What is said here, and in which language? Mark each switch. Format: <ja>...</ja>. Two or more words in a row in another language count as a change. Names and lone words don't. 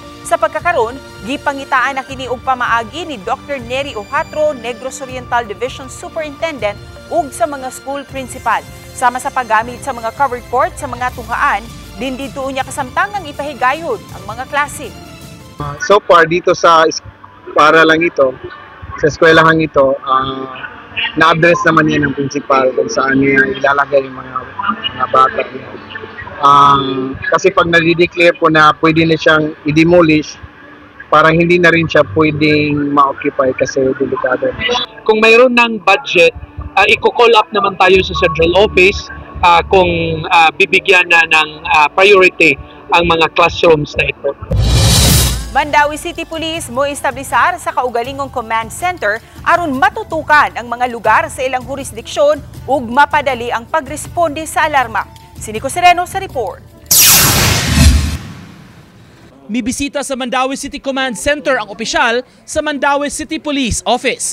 <tl>Sa pagkakaroon,</tl> <ceb>gipangitaan na kini og pamaagi ni Dr. Neri Ohatro, Negros Oriental Division Superintendent ug sa mga school principal. Sama sa paggamit sa mga covered court sa mga tunghaan, din dito niya kasamtangang ipahigayod ang mga klase.</ceb> <en>So far</en> <tl>dito sa para lang ito, sa eskwelahan ito, na-address naman yan ng principal kung saan niya ilalagay yung mga bata niya. Kasi pag nadi-declare po na pwede na siyang i-demolish, parang hindi na rin siya pwedeng ma-occupy kasi delikado. Kung mayroon ng budget, i-call up naman tayo sa Central Office kung bibigyan na ng priority ang mga classrooms na ito.</tl> <ceb>Mandawi City Police mo establisar sa kaugalingong command center aron matutukan ang mga lugar sa ilang jurisdiksyon ug mapadali ang pagresponde sa alarma. Si Nico Sereno sa report. Mibisita sa Mandawi City Command Center ang opisyal sa Mandawi City Police Office.</ceb>